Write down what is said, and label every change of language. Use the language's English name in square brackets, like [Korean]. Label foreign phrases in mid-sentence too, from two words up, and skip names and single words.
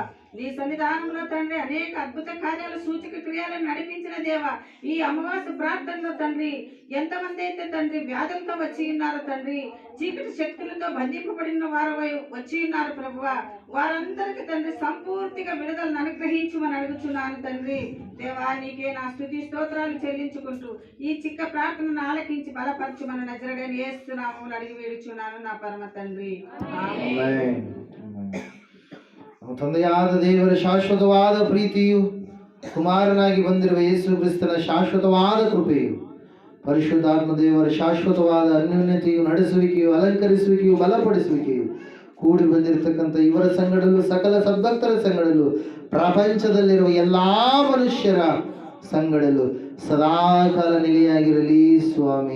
[Telugu] నీ సన్నిధానంలో తండ్రి అనేక అద్భుత కార్యాలు, సూచక క్రియలను నడిపించిన దేవ ఈ అమావాస్య ప్రార్థనలో తండ్రి ఎంతమంది అయితే తండ్రి వ్యాధులతో వచ్చి ఉన్నారో తండ్రి, చీకటి శక్తులతో బంధింపబడిన వారు వచ్చి ఉన్నారు ప్రభువా, వారందరికీ తండ్రి సంపూర్తిగా విడుదలను అనుగ్రహించమని అడుగుచున్నాను తండ్రి. దేవా నీకే నా స్తుతి స్తోత్రాలు చెల్లించుకుంటూ ఈ చిక్క ప్రార్థనను ఆలకించి బలపరచమని నజరుడైన యేసు నామములో అడిగి వేడుచున్నాను నా పరమ తండ్రి. [Kannada] ಆಮೆನ್. ತಂದೆಯಾದ ದೇವರ ಶಾಶ್ವತವಾದ ಪ್ರೀತಿಯು, ಕುಮಾರನಾಗಿ ಬಂದಿರುವ ಯೇಸು ಕ್ರಿಸ್ತನ ಶಾಶ್ವತವಾದ ಕೃಪೆಯು, ಪರಿಶುದ್ಧಾತ್ಮ ದೇವರ ಶಾಶ್ವತವಾದ ಅನ್ಯೋನ್ಯತೆಯು, ನಡೆಸುವಿಕೆಯು, ಅಲಂಕರಿಸುವಿಕೆಯು, ಬಲಪಡಿಸುವಿಕೆಯು ಕೂಡಿ ಬಂದಿರತಕ್ಕಂಥ ಇವರ ಸಂಗಡಲು, ಸಕಲ ಸದ್ಭಕ್ತರ ಸಂಗಡಲು, ಪ್ರಪಂಚದಲ್ಲಿರುವ ಎಲ್ಲಾ ಮನುಷ್ಯರ ಸಂಗಡಲು ಸದಾಕಾಲ ನಿಲೆಯಾಗಿರಲಿ ಸ್ವಾಮಿ.